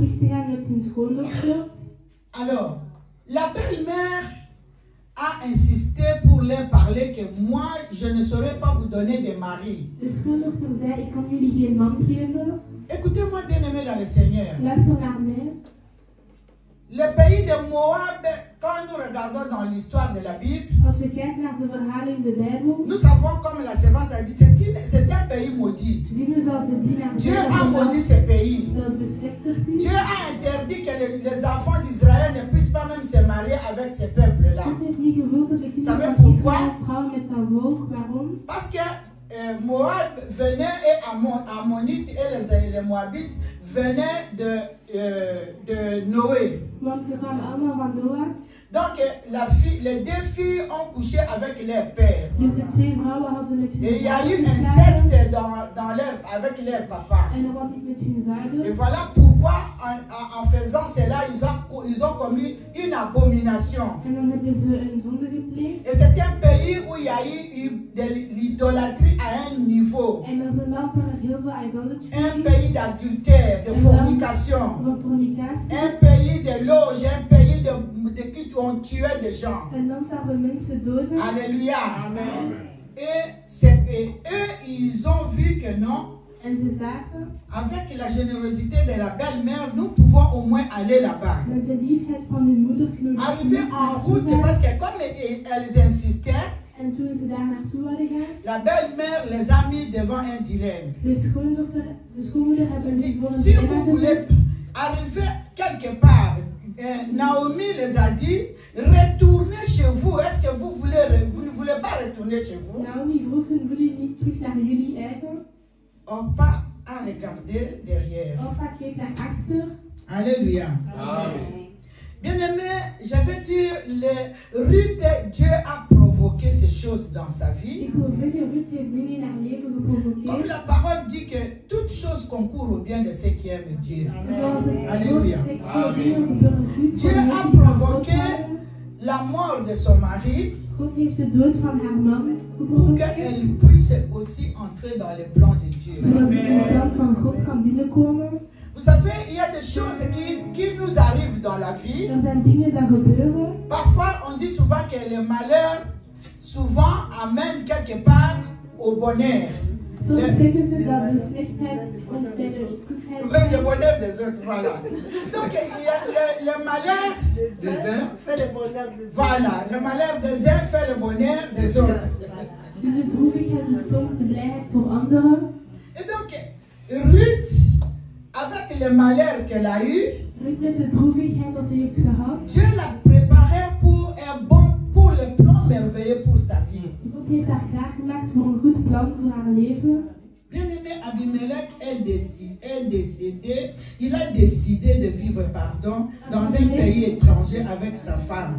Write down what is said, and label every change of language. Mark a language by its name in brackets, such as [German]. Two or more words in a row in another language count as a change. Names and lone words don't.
[French] Alors, la belle-mère a insisté pour leur parler que moi, je ne saurais pas vous donner de mari. Écoutez-moi bien aimé dans le Seigneur. Le pays de Moab, quand nous regardons, regardons dans l'histoire de la Bible, [Dutch] Als we kijken naar de verhalen in de Bijbel, [French] nous savons, comme la servante a dit, c'est un pays maudit. [Dutch] zien we zoals de dienaar [French] Dieu [Dutch] zei, [French] a [Dutch] dat [French] maudit ce pays. [Dutch] het beslechterd is. [French] Dieu a interdit que les enfants d'Israël ne puissent pas même se marier avec ce peuple-là. [Dutch] God heeft niet gewild dat de kinderen [French] Savez [Dutch] van [French] pourquoi? [Dutch] Israël trouwen met dat volk. Waarom? [French] Parce que Moab venait et Ammonites et les Moabites venaient de Noé. [Dutch] Want ze kwamen allemaal van Noach. [French] Donc les deux filles ont couché avec leur père. [Dutch] Dus de twee vrouwen hadden met hun [French] Et il y a eu [Dutch] vader [French] inceste [Dutch] geslapen. [French] avec leur papa. [Dutch] En er was iets met hun vader. [French] Et voilà pourquoi en faisant cela, ils ont commis une abomination. [Dutch] En dan hebben ze een zonde gepleegd. [French] Et c'est un pays où il y a eu de l'idolâtrie à un niveau. [Dutch] En dat is een land waar er heel veel idolatry [French] Un [Dutch] is. [French] pays d'adultère, de fornication. [Dutch] Van fornicatie. [French] Un pays de loge, un pays de qui ont tué des gens. [Dutch] Een land waar we mensen doden. [French] Alléluia. Amen. Et eux, ils ont vu que non, [Dutch] En ze zagen, [French] avec la générosité de la belle-mère, nous pouvons au moins aller là-bas. [Dutch] met de liefheid van hun moeder kunnen we [French] Arriver en route, [Dutch] naartoe [French] parce [Dutch] gaan. [French] que comme elles insistaient, [Dutch] En toen ze daar naartoe wilden gaan, [French] la belle-mère les a mis devant un dilemme. [Dutch] de schoonmoeder hebben [French] Elle [Dutch] ze [French] dit, [Dutch] voor een [French] si [Dutch] dilemma [French] vous voulez [Dutch] gezet. [French] arriver quelque part, Naomi les a dit, retournez chez vous. Est-ce que vous ne voulez pas retourner chez vous? [Dutch] Naomi vroeg hun, willen jullie niet terug naar jullie eigen? [French] Orpa a regardé derrière. [Dutch] Orpa keek naar achter. [French] Alléluia. Amen. Bien-aimé, je veux dire, Ruth, Dieu a provoqué ces choses dans sa vie. [Dutch] Ik wil zeggen, Ruth heeft dingen in haar leven [French] Comme [Dutch] geprovoceerd. [French] la parole dit que toutes choses concourent au bien de ceux qui aiment Dieu. [Dutch] Zoals het [French] Alléluia. [Dutch] woord zegt, veel dingen gebeuren goed [French] Dieu [Dutch] voor [French] a [Dutch] mensen die van God [French] provoqué [Dutch] houden. [French] la mort de son mari [Dutch] God heeft de dood van haar man [French] pour [Dutch] geprovoceerd. [French] qu'elle puisse aussi entrer dans les plans de Dieu. [Dutch] Zodat ze in het plan van God kan binnenkomen. [French] Vous savez, il y a des choses qui nous arrivent dans la vie. [Dutch] Er zijn dingen die gebeuren. [French] Parfois, on dit souvent que le malheur, souvent, amène quelque part au bonheur. [Dutch] Soms zeggen ze dat de slechtheid ons bij de goedheid [French] Oui, le [Dutch] brengt. [French] bonheur des autres, voilà. Donc, il y a le malheur, Des uns Fais le bonheur des autres. voilà, le malheur des uns fait le bonheur des autres. [Dutch] Dus de droevigheid doet soms de blijheid voor anderen. [French] Et donc, Ruth, avec le malheur qu'elle a eu, [Dutch] Ruth met de droevigheid dat ze heeft gehad. [French] Dieu l'a préparée pour le plan merveilleux pour sa vie. [Dutch] God heeft haar klaargemaakt voor een goed plan voor haar leven. [French] Bien-aimé Abimelech il a décidé de vivre, dans un pays étranger avec sa femme.